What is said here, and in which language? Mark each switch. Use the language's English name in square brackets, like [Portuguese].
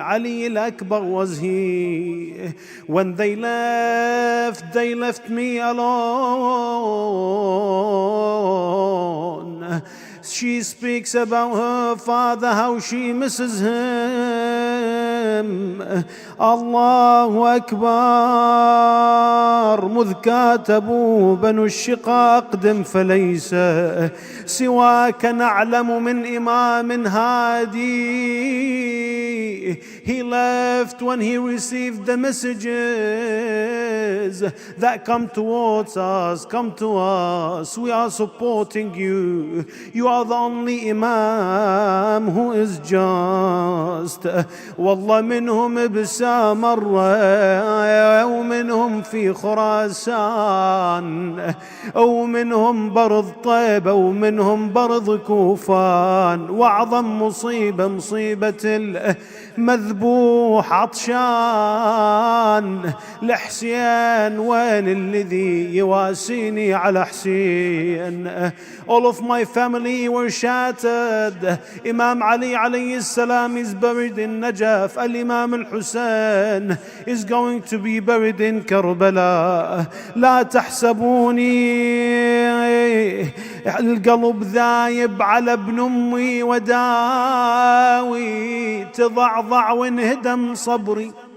[English] Ali al-Akbar was here. When they left me alone. She speaks about her father, how she misses him. [Arabic] Allahu Akbar. مذ كاتبوا بنو الشقاق قدم فليس سواك نعلم من إمام هادي. [English] He left when he received the messages that come towards us, come to us. We are supporting you. You are the only Imam who is just. [Arabic] والله منهم بسامرة ومنهم في خراسان ومنهم برض طيبة ومنهم برض كوفان. وأعظم مصيبة مصيبة المذبوح عطشان لحسين. وين الذي يواسيني على حسين؟ [English] All of my family were shattered. Imam Ali alayhi salam is buried in Najaf. Al-Imam al-Hussein is going to be buried in Karbala. [Arabic] لا تحسبوني القلب ذايب على ابن أمي وداوي تضعضع وانهدم صبري